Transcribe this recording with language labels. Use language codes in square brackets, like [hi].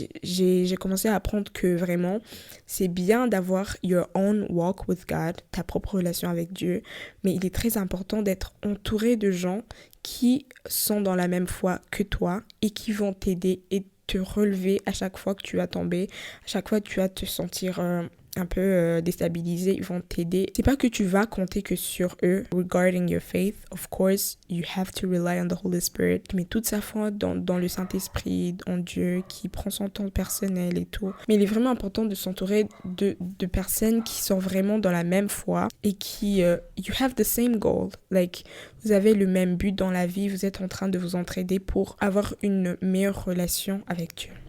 [fr] J'ai commencé à apprendre que vraiment, c'est bien d'avoir [en] your own walk with God, [fr] ta propre relation avec Dieu, mais il est très important d'être entouré de gens qui sont dans la même foi que toi et qui vont t'aider et te relever à chaque fois que tu vas tomber, à chaque fois que tu vas te sentir un peu déstabilisé, ils vont t'aider. C'est pas que tu vas compter que sur eux [en] regarding your faith. Of course, you have to rely on the Holy Spirit. [fr] Mais toute sa foi dans le Saint-Esprit, en Dieu, qui prend son temps personnel et tout. Mais il est vraiment important de s'entourer de personnes qui sont vraiment dans la même foi et qui, [en] you have the same goal. [fr] Like, vous avez le même but dans la vie, vous êtes en train de vous entraider pour avoir une meilleure relation avec Dieu.